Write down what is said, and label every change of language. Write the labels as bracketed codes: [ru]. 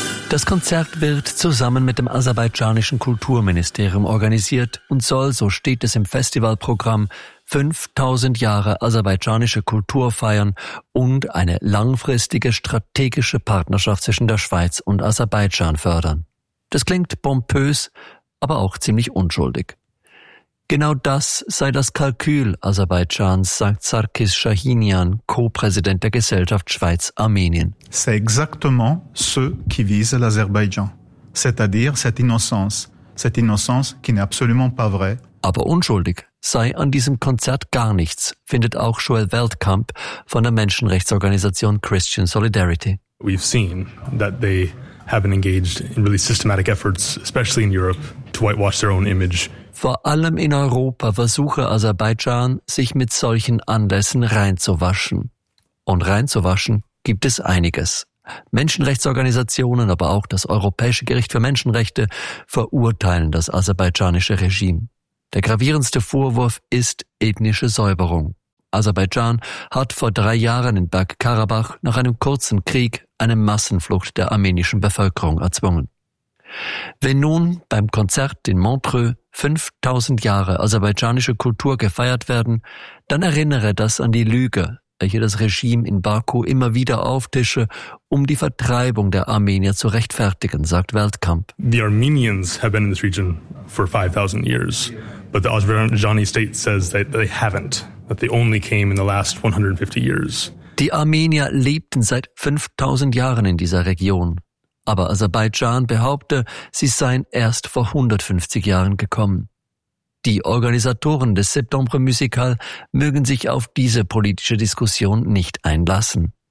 [de] Das Konzert wird zusammen mit dem aserbaidschanischen Kulturministerium organisiert und soll, so steht es im Festivalprogramm, 5000 Jahre aserbaidschanische Kultur feiern und eine langfristige strategische Partnerschaft zwischen der Schweiz und Aserbaidschan fördern. Das klingt pompös, aber auch ziemlich unschuldig. Genau das sei das Kalkül Aserbaidschans, sagt Sarkis Shahinian, Co-Präsident der Gesellschaft Schweiz-Armenien. [fr] C'est exactement ce qui vise l'Azerbaïdjan. C'est-à-dire cette innocence. Cette innocence qui n'est absolument pas vraie. [de] Aber unschuldig sei an diesem Konzert gar nichts, findet auch Joel Weltkamp von der Menschenrechtsorganisation Christian Solidarity. [en] We've seen that they have been engaged in really systematic efforts, especially in Europe, to whitewash their own image [de] Vor allem in Europa versuche Aserbaidschan, sich mit solchen Anlässen reinzuwaschen. Und reinzuwaschen gibt es einiges. Menschenrechtsorganisationen, aber auch das Europäische Gericht für Menschenrechte verurteilen das aserbaidschanische Regime. Der gravierendste Vorwurf ist ethnische Säuberung. Aserbaidschan hat vor 3 Jahren in Bergkarabach nach einem kurzen Krieg eine Massenflucht der armenischen Bevölkerung erzwungen. Wenn nun beim Konzert in Montreux 5000 Jahre aserbaidschanische Kultur gefeiert werden, dann erinnere das an die Lüge, welche das Regime in Baku immer wieder auftische, um die Vertreibung der Armenier zu rechtfertigen, sagt Weltkamp. [en] The Armenians have been in this region for 5000 years, but the Azerbaijani state says that they haven't, that they only came in the last 150 years. [de] Die Armenier lebten seit 5000 Jahren in dieser Region, aber Aserbaidschan behaupte, sie seien erst vor 150 Jahren gekommen. Die Organisatoren des Septembre Musical mögen sich auf diese politische Diskussion nicht einlassen.